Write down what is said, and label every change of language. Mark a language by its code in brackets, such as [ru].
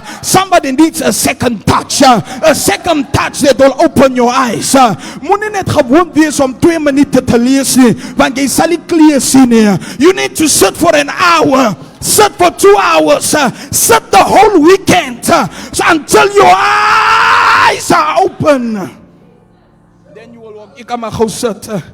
[en] Somebody needs a second touch that will open your eyes. [af] Moenie net gewoon wees om 2 minute te lees nie, want jy sal nie klaar sien nie. [en] You need to sit for an hour, sit for 2 hours, sit the whole weekend, until your eyes are open. Then you will walk. [af] Ek kan maar gou sit.